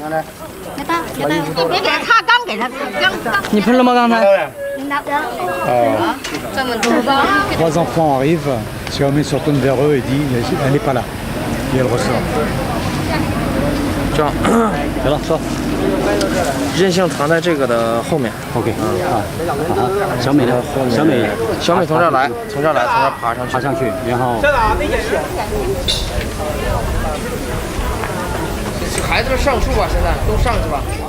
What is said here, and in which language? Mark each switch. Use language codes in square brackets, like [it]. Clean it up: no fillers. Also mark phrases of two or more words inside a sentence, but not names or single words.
[zh] 你别给他擦，刚给他刚。你喷了吗？刚才？ [fr] 3 enfants arrivent, Xiaomi se retourne vers eux et dit elle n'est pas là. Et elle ressort. [zh] 这样，行了，说。韧性藏在这个的后面。 OK。小美呢？小美从这儿来，从这儿爬上去。爬上去，然后。孩子们上树吧，现在都上去吧。